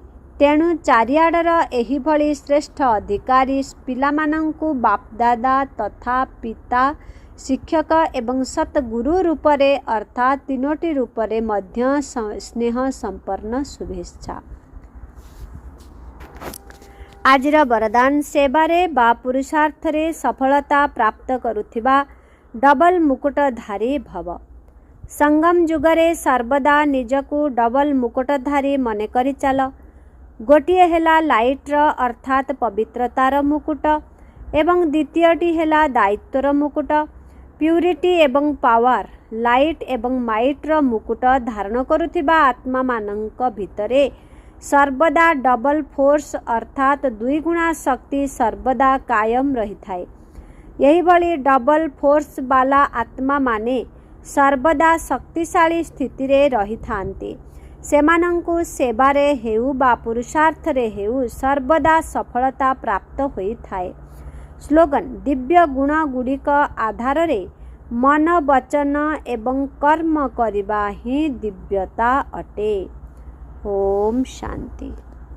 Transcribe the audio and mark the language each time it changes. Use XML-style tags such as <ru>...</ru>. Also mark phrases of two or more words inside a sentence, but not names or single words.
<or>ତେଣୁ ଚାରିଆଡର ଏହି ଭଳି ଶ୍ରେଷ୍ଠ ଅଧିକାରୀ ପିଲାମାନଙ୍କୁ ବାପଦାଦା ତଥା ପିତା ଶିକ୍ଷକ ଏବଂ ସତଗୁରୁ ରୂପରେ ଅର୍ଥାତ ତିନୋଟି ରୂପରେ ମଧ୍ୟ ସ୍ନେହ ସମ୍ପନ୍ନ ଶୁଭେଚ୍ଛା। ଆଜିର ବରଦାନ ସେବାରେ ବା ପୁରୁଷାର୍ଥରେ ସଫଳତା ପ୍ରାପ୍ତ କରୁଥିବା ଡବଲ ମୁକୁଟଧାରୀ ଭବ। ସଙ୍ଗମ ଯୁଗରେ ସର୍ବଦା ନିଜକୁ ଡବଲ ମୁକୁଟଧାରୀ ମନେ କରି ଚାଲ। ଗୋଟିଏ ହେଲା ଲାଇଟର ଅର୍ଥାତ ପବିତ୍ରତାର ମୁକୁଟ ଏବଂ ଦ୍ୱିତୀୟଟି ହେଲା ଦାୟିତ୍ୱର ମୁକୁଟ ପ୍ୟୁରିଟି ଏବଂ ପାୱାର ଲାଇଟ ଏବଂ ମାଇଟର ମୁକୁଟ ଧାରଣ କରୁଥିବା ଆତ୍ମା ମାନଙ୍କ ଭିତରେ ସର୍ବଦା</or> <en>double force</en> <or>ଅର୍ଥାତ ଦୁଇ ଗୁଣା ଶକ୍ତି ସର୍ବଦା କାଏମ ରହି ଥାଏ। ଏହି ଭଳି</or> <en>double force</en> <or>ୱାଲା ଆତ୍ମା ମାନେ ସର୍ବଦା ଶକ୍ତିଶାଳୀ ସ୍ଥିତି ରେ ରହି ଥାଆନ୍ତି। ସେମାନଙ୍କୁ ସେବାରେ ହେଉ ବା ପୁରୁଷାର୍ଥରେ ହେଉ ସର୍ବଦା ସଫଳତା ପ୍ରାପ୍ତ ହୋଇ ଥାଏ। ସ୍ଲୋଗାନ ଦିବ୍ୟ ଗୁଣ ଗୁଡ଼ିକ ଆଧାର ରେ ମନ ବଚନ ଏବଂ କର୍ମ କରିବା ହିଁ ଦିବ୍ୟତା ଅଟେ। ଓମ ଶାନ୍ତି।</or>